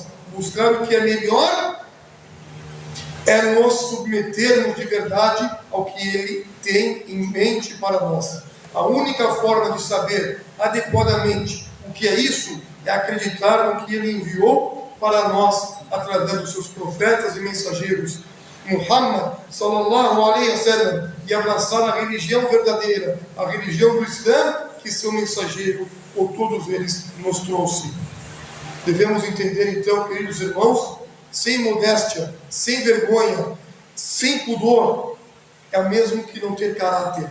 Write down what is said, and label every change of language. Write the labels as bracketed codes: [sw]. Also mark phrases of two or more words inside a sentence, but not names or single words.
[pt] Buscar o que é melhor é nos submetermos de verdade ao que Ele tem em mente para nós. A única forma de saber adequadamente o que é isso é acreditar no que Ele enviou para nós através dos seus profetas e mensageiros, [ar] Muhammad صلى الله عليه وسلم, [pt] e abraçar a religião verdadeira, a religião do Islã, que seu mensageiro, ou todos eles, nos trouxe. Devemos entender então, queridos irmãos, sem modéstia, sem vergonha, sem pudor, é o mesmo que não ter caráter.